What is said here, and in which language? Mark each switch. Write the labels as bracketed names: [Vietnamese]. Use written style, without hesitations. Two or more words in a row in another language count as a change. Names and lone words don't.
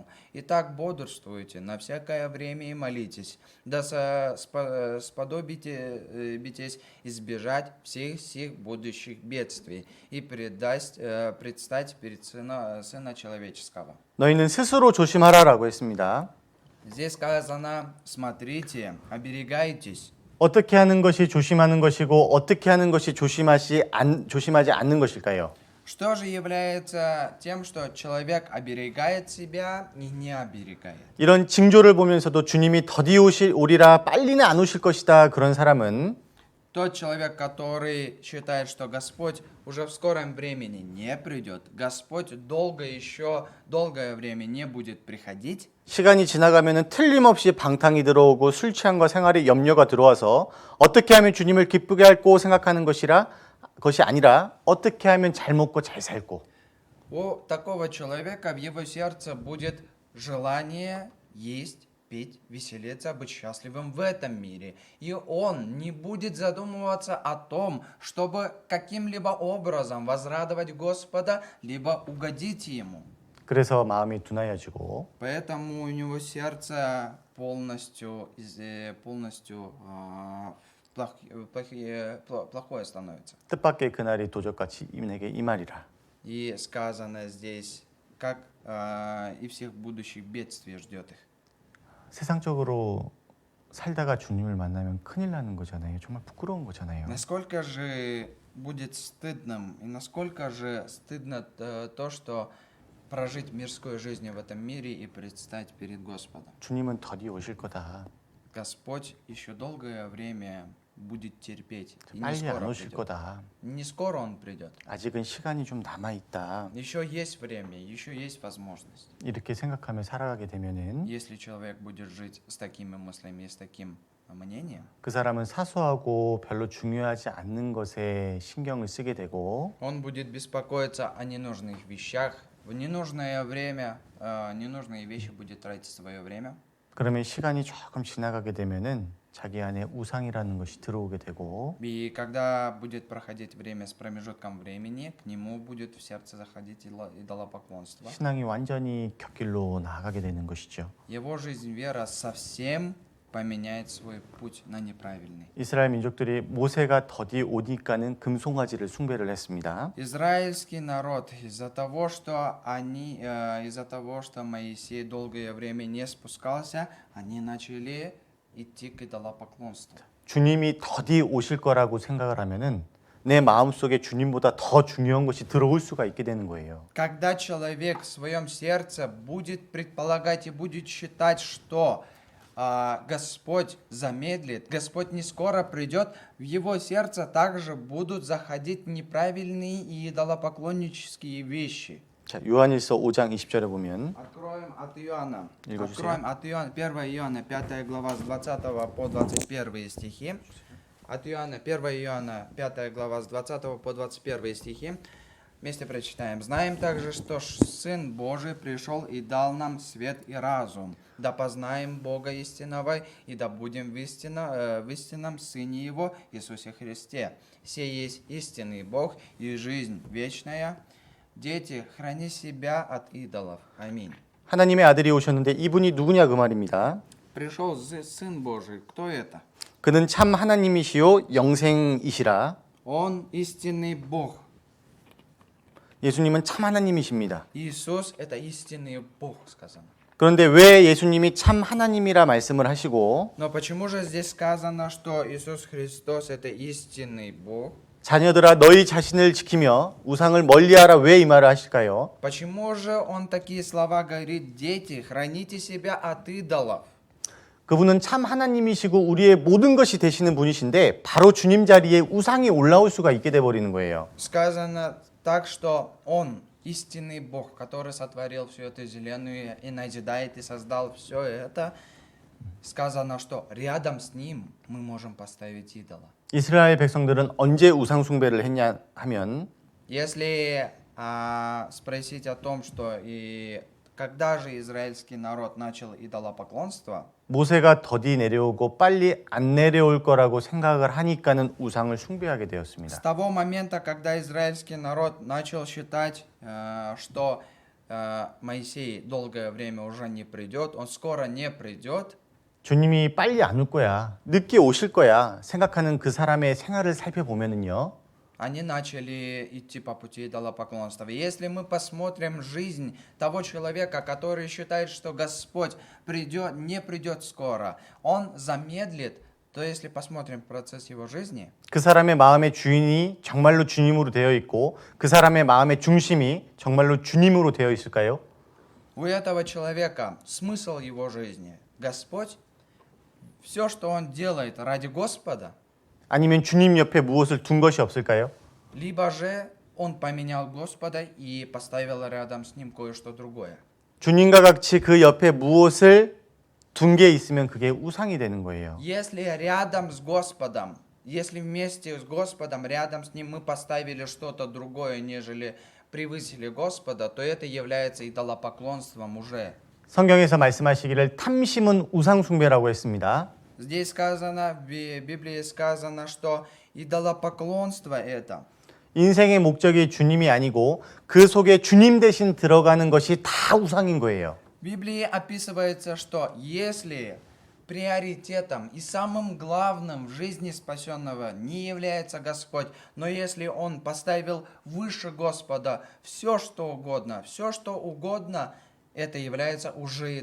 [Russian] Итак, бодрствуйте на всякое время и молитесь, да сподобитесь избежать всех сих будущих бедствий и предстать перед Сына Человеческого». [Korean] 너희는 스스로 조심하라라고 했습니다. [Russian] Здесь сказано: смотрите, оберегайтесь. [Korean] 어떻게 하는 것이 조심하는 것이고 어떻게 하는 것이 조심하지 않는 것일까요? [Russian] Что же является тем, что человек оберегает себя и не оберегает? [Korean] 이런 징조를 보면서도 주님이 더디 오리라 빨리는 안 오실 것이다 그런 사람은 [Russian] Тот человек, который считает, что Господь уже в скором времени не придет, Господь долгое время не будет приходить, [Korean] 시간이 지나가면은 틀림없이 방탕이 들어오고 술 취함과 생활에 염려가 들어와서 어떻게 하면 주님을 기쁘게 할고 생각하는 것이 아니라 어떻게 하면 잘 먹고 잘 살고 [Russian] у такого человека в его сердце будет желание есть, пить, веселиться, быть счастливым в этом мире. И он не будет задумываться о том, чтобы каким-либо образом возрадовать Господа, либо угодить Ему. [Korean] 그래서 마음이 둔하여지고 [Russian] Поэтому у него сердце полностью плохое становится. [Korean] 뜻밖의 그날이 도적같이 내게 임하리라. [Russian] И сказано здесь, как и всех будущих бедствий ждет их. [Korean] 세상적으로 살다가 주님을 만나면 큰일 나는 거잖아요. 정말 부끄러운 거잖아요. [Russian] Насколько же будет стыдным, и насколько же стыдно то, что прожить мирскую жизнь в этом мире и предстать перед Господом. [Korean] 주님은 더디 오실 거다. [Russian] Господь еще долгое время будет терпеть. И не [Korean] 빨리 안 [Russian] скоро [Korean] 오실 [Russian] придет. [Korean] 거다. [Russian] Не скоро Он придет. [Korean] 아직은 시간이 좀 남아 있다. [Russian] Еще есть время, еще есть возможность. [Korean] 이렇게 생각하며 살아가게 되면은 [Russian] Если человек будет жить с такими мыслями и с таким мнением, [Korean] 그 사람은 사소하고 별로 중요하지 않는 것에 신경을 쓰게 되고 [Russian] он будет беспокоиться о ненужных вещах. В ненужное время, ненужные вещи будет тратить свое время. [Korean] 그러면 시간이 조금 지나가게 되면은 자기 안에 우상이라는 것이 들어오게 되고 [Russian] И когда будет проходить время с промежутком времени, к нему будет в сердце заходить идолопоклонство. [Korean] 신앙이 완전히 곁길로 나아가게 되는 것이죠. [Russian] Его жизнь, вера совсем поменяет свой путь на неправильный. [Korean] 이스라엘 민족들이 모세가 더디 오니까는 금송아지를 숭배를 했습니다. [Russian] Израильский народ из-за того, что Моисей долгое время не спускался, они начали идти к идолопоклонству. [Korean] 주님이 더디 오실 거라고 생각을 하면은 내 마음속에 주님보다 더 중요한 것이 들어올 수가 있게 되는 거예요. [Russian] Когда человек в своем сердце будет предполагать и будет считать, что Господь замедлит, Господь не скоро придет, в его сердце также будут заходить неправильные и идолопоклоннические вещи. [Korean] 자, 요한일서 5장 20절에 보면 [Russian] Откроем от Иоанна. [Korean] 읽어주세요. [Russian] Откроем от Иоанна, 1 Иоанна, 5 глава с 20 по 21 стихи. От Иоанна, 1 Иоанна, 5 глава с 20 по 21 стихи. Вместе прочитаем. «Знаем также, что Сын Божий пришел и дал нам свет и разум, да познаем Бога истинного, и да будем в истинном Сыне Его, Иисусе Христе. Сей есть истинный Бог и жизнь вечная. Дети, храни себя от идолов. Аминь». [Korean] 하나님의 아들이 오셨는데 이분이 누구냐 그 말입니다. [Russian] Пришел Сын Божий. Кто это? [Korean] 그는 참 하나님이시요 영생이시라. [Russian] Он истинный Бог. [Korean] 예수님은 참 하나님이십니다. [Russian] Иисус – это истинный Бог, сказано. [Korean] 그런데 왜 예수님이 참 하나님이라 말씀을 하시고 [Russian] Но почему же здесь сказано, что Иисус Христос – это истинный Бог? [Korean] 자녀들아 너희 자신을 지키며 우상을 멀리하라 왜 이 말을 하실까요? [Russian] Почему же Он такие слова говорит? Дети, храните себя от идолов. [Korean] 그분은 참 하나님이시고 우리의 모든 것이 되시는 분이신데 바로 주님 자리에 우상이 올라올 수가 있게 돼 버리는 거예요. [Russian] Сказано так, что Он истинный Бог, который сотворил всю эту вселенную и назидает и создал все это. Сказано, что рядом с Ним мы можем поставить идола. [Korean] 이스라엘 백성들은 언제 우상 숭배를 했냐 하면 [Russian] Если спросить о том, что и когда же израильский народ начал идолопоклонство, [Korean] 모세가 더디 내려오고 빨리 안 내려올 거라고 생각을 하니까는 우상을 숭배하게 [Russian] с [Korean] 되었습니다. [Russian] того момента, когда израильский народ начал считать, что Моисей долгое время уже не придет, он скоро не придет, [Korean] 주님이 빨리 안 올 거야, 늦게 오실 거야 생각하는 그 사람의 생활을 살펴보면은요. [Russian] они начали идти по пути идолопоклонства. Если мы посмотрим жизнь того человека, который считает, что Господь не придет скоро, он замедлит, то если посмотрим процесс его жизни, [Korean] 그 사람의 마음의 주인이 정말로 주님으로 되어 있고 그 사람의 마음의 중심이 정말로 주님으로 되어 있을까요? [Russian] у этого человека смысл его жизни, Господь, все, что он делает ради Господа, [Korean] 아니면 주님 옆에 무엇을 둔 것이 없을까요? [Russian] либо же он поменял Господа и поставил рядом с ним кое-что другое. [Korean] 주님과 같이 그 옆에 무엇을 둔 게 있으면 그게 우상이 되는 거예요. [Russian] Если рядом с Господом, если вместе с Господом, рядом с ним мы поставили что-то другое, нежели превысили Господа, то это является идолопоклонством уже. [Korean] 성경에서 말씀하시기를 탐심은 우상 숭배라고 했습니다. [Russian] Здесь сказано, в Библии сказано, что идолопоклонство это. [Korean] 인생의 목적이 주님이 아니고 그 속에 주님 대신 들어가는 것이 다 우상인 거예요. [Russian] В Библии описывается, что если приоритетом и самым главным в жизни спасенного не является Господь, но если он поставил выше Господа все, что угодно, это является уже идолопоклонством.